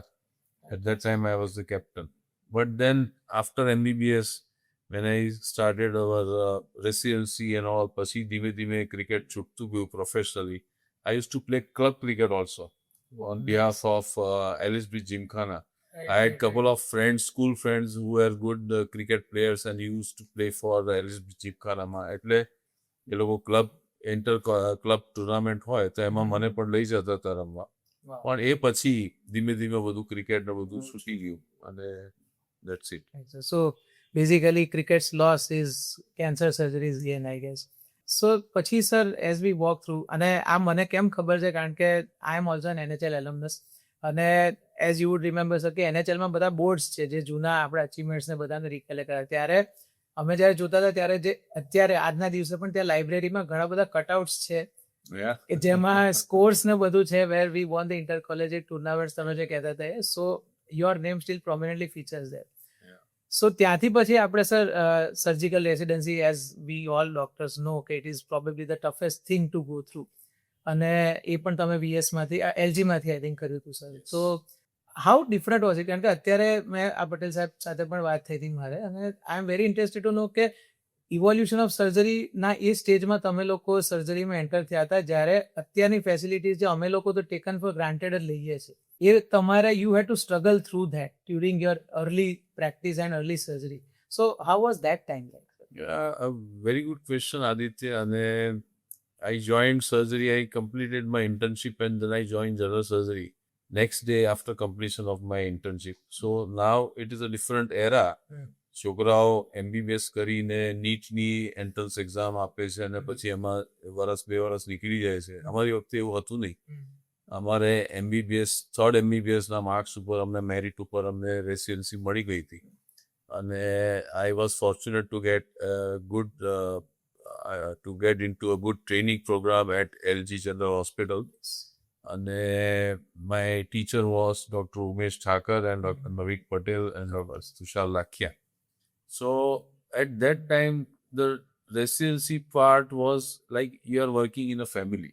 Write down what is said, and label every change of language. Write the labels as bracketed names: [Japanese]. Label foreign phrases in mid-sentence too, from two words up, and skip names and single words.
[English] At that time, I was the captain. But then, after MBBS, when I started our residency and all, [Gujarati] પછી ધીમે ધીમે cricket છૂટતું ગયું professionally. [English] I used to play club cricket also on behalf of LSB Gymkhana. I had a couple of friends, school friends who were good cricket players and used to play for LSB Gymkhana. [Gujarati] એટલે એ લોકો ક્લબ ક્લબ ટુર્નામેન્ટ હોય તો એમાં મને પણ લઈ જતા હતા રમવા પણ એ પછી ધીમે ધીમે બધું ક્રિકેટ ને બધું છૂટી ગયું અને [English] that's it. So basically cricket's loss is cancer surgery's gain, I guess. So પછી sir, as we walk through, [Gujarati] અને આ મને કેમ ખબર છે કારણ કે [English] I am also an NHL alumnus, [Gujarati] અને [English] as you would remember sir [Gujarati] કે NHL માં બધા બોર્ડ્સ છે જે જૂના આપણા અચીવમેન્ટ્સ ને બધાને રિકલેક્ટ કરે ત્યારે અમે જ્યારે જોતા હતા ત્યારે જે અત્યારે આજના દિવસે પણ ત્યાં લાઇબ્રેરીમાં ઘણા બધા કટઆઉટ્સ છે કે જેમાં સ્કોર્સ ને બધું છે [English] where we won the inter collegiate tournaments [Gujarati] તમે જે કહેતા હતા [English] so your name still prominently features there. So [Gujarati] ત્યાંથી પછી આપણે [English] sir surgical residency as we all doctors know કે it is probably the toughest thing to go through, [Gujarati] અને એ પણ તમે VS માંથી LG માંથી [English] I think [Gujarati] કર્યું હતું સર. [English] So how different was it? [Gujarati] કારણ કે અત્યારે મેં આ પટેલ સાહેબ સાથે પણ વાત થઈ હતી મારે અને [English] I am very interested to know [Gujarati] કે [English] evolution of surgeryના [Gujarati] એ સ્ટેજમાં તમે લોકો સર્જરીમાં એન્ટર થયા હતા જ્યારે અત્યારની ફેસિલિટીઝ જે અમે લોકો તો [English] taken for granted [Gujarati] જ લઈએ છીએ એ તમારે [English] you had to struggle through that during your early practice and early surgery. So how was that time like? A very good question, Aditya. And I joined surgery. I completed my internship and then I joined general surgery next day after completion of my internship. So now it is a different era. [Gujarati] છોકરાઓ MBBS કરીને નીટની [English] entrance exam [Gujarati] આપે છે અને પછી એમાં વરસ 2 વર્ષ નીકળી જાય છે. અમારી વખતે એવું હતું નહીં. અમારે MBBS થર્ડ MBBSના માર્ક્સ ઉપર અમને મેરિટ ઉપર અમને રેસિડેન્સી મળી ગઈ હતી અને [English] I was fortunate to get into a good training program at LG General Hospital. And my teacher was Dr. Umesh Thakur and Dr. Navik Patel and Dr. Tushar Lakhia. So at that time, the residency part was like you are working in a family.